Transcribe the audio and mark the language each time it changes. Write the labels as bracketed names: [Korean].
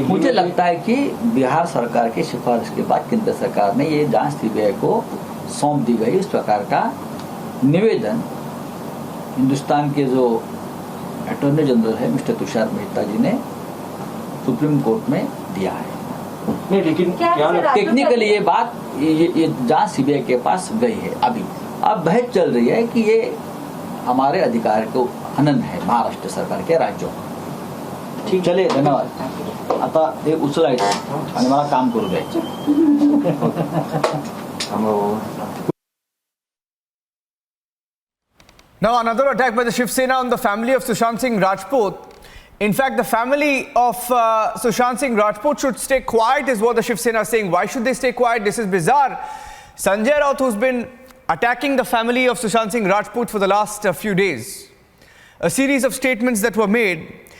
[Hindi] मुझे लगता है कि बिहार सरकार की सिफारिश के बाद केंद्र सरकार ने ये जांच सीबीआई को सौंप दी गई. इस प्रकार का निवेदन हिंदुस्तान के जो अटॉर्नी जनरल है मिस्टर तुषार मेहता जी ने सुप्रीम कोर्ट में दिया है. नहीं, लेकिन क्या टेक्निकली ये बात, ये जांच सीबीआई के पास गई है. अभी अब बहस चल रही है कि ये हमारे अधिकार को हनन है महाराष्ट्र सरकार के राज्यों. ठीक, चले, धन्यवाद. [Marathi] आता हे उचलायचं आणि मला काम करू द्यायचं. [English] Now another attack by the Shiv Sena on the family of Sushant Singh Rajput. In fact, the family of Sushant Singh Rajput should stay quiet is what the Shiv Sena is saying. Why should they stay quiet? This is bizarre. Sanjay Raut, who's been attacking the family of Sushant Singh Rajput for the last few days. A series of statements that were made,